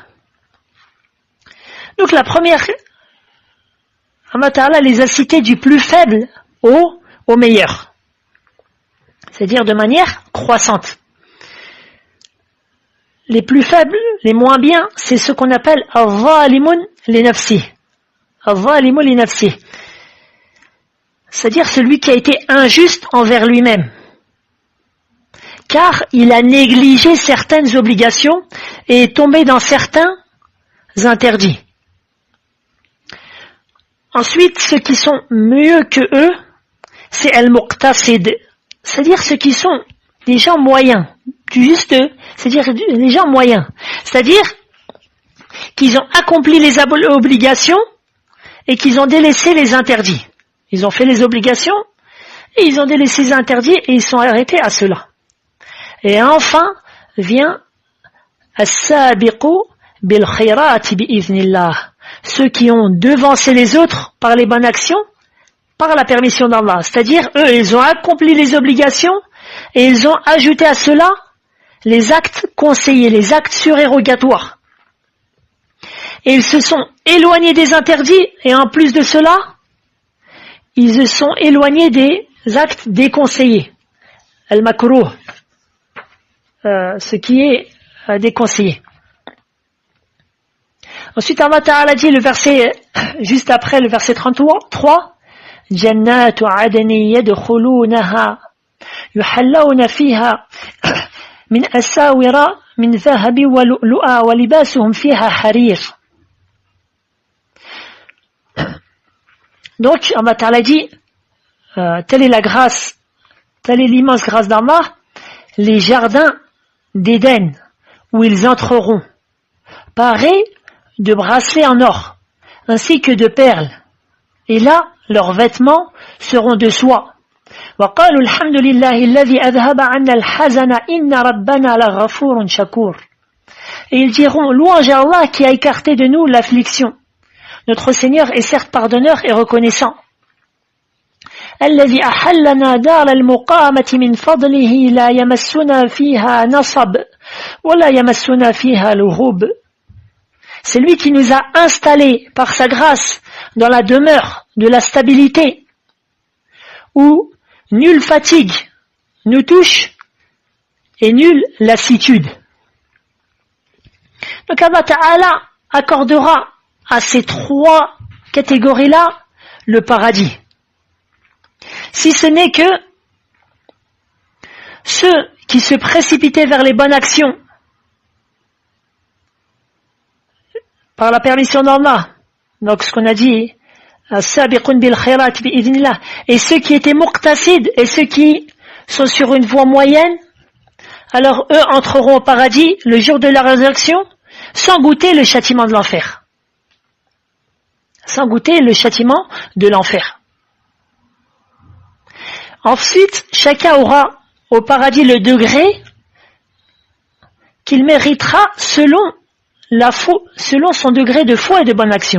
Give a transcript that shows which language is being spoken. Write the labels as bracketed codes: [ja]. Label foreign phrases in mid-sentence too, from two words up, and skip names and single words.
[fr] Donc la première, Allah Ta'ala les a cités du plus faible au meilleur. C'est-à-dire de manière croissante. les plus faibles, les moins bien, c'est ce qu'on appelle [ar] الظالمون لنفسه. الظالمون لنفسه. [fr] C'est-à-dire celui qui a été injuste envers lui-même. Car il a négligé certaines obligations et est tombé dans certains interdits. Ensuite, ceux qui sont mieux que eux, c'est al-muqtasid, c'est-à-dire ceux qui sont des gens moyens, du juste, c'est-à-dire des gens moyens, c'est-à-dire qu'ils ont accompli les obligations et qu'ils ont délaissé les interdits. Ils ont fait les obligations et ils ont délaissé les interdits et ils sont arrêtés à cela. Et enfin vient [ar] السابق بالخيرات بإذن الله, [fr] ceux qui ont devancé les autres par les bonnes actions, par la permission d'Allah. C'est-à-dire, eux, ils ont accompli les obligations et ils ont ajouté à cela les actes conseillés, les actes surérogatoires. Et ils se sont éloignés des interdits et en plus de cela, ils se sont éloignés des actes déconseillés. Al-makruh, ce qui est déconseillé. Ensuite, Allah Ta'ala dit le verset, juste après le verset 33, [ar] جنات عدن يدخلونها يحلون فيها من أساور من ذهب ولؤلؤا ولباسهم فيها حرير. [fr] Donc Allah Ta'ala dit, telle est la grâce, telle est l'immense grâce d'Allah, les jardins d'Éden où ils entreront, parés de bracelets en or, ainsi que de perles. Et là, leurs vêtements seront de soie. [ar] وَقَالُوا الْحَمْدُ لِلَّهِ الَّذِي أَذْهَبَ عَنَّا الْحَزَنَ إِنَّ رَبَّنَا لَغَفُورٌ شَكُورٌ. [fr] Et ils diront, louange à Allah qui a écarté de nous l'affliction. Notre Seigneur est certes pardonneur et reconnaissant. [ar] الَّذِي أَحَلَّنَا دَارَ الْمُقَامَةِ مِنْ فَضْلِهِ لَا يَمَسُّنَا فِيهَا نَصَبٌ وَلَا يَمَسُّنَا فِيهَا لُغُوبٌ. [fr] C'est lui qui nous a installés par sa grâce dans la demeure de la stabilité, où nulle fatigue nous touche et nulle lassitude. Donc Allah Ta'ala accordera à ces trois catégories-là le paradis. Si ce n'est que ceux qui se précipitaient vers les bonnes actions par la permission d'Allah, donc ce qu'on a dit, [ar] السابقون بالخيرات بإذن الله, [fr] et ceux qui étaient muqtasid, et ceux qui sont sur une voie moyenne, alors eux entreront au paradis le jour de la résurrection sans goûter le châtiment de l'enfer. Sans goûter le châtiment de l'enfer. Ensuite, chacun aura au paradis le degré qu'il méritera selon son degré de foi et de bonne action.